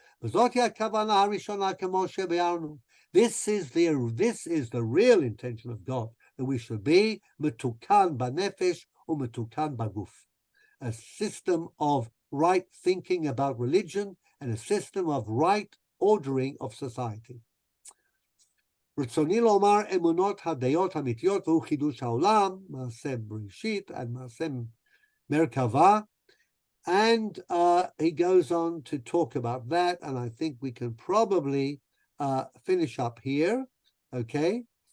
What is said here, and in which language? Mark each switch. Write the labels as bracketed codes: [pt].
[he] V'zot hi hakavana harishona k'Moshe be'arnu. [en] This is the real intention of God, that we should be [he] metukan b'nefesh u'metukan b'guf, [en] a system of right thinking about religion and a system of right ordering of society. [he] רצוני לומר אמונות הדעות האמיתיות והוא חידוש העולם, מעשה בראשית and מעשה מרכבה. [en] And he goes on to talk about that, and I think we can probably finish up here, okay?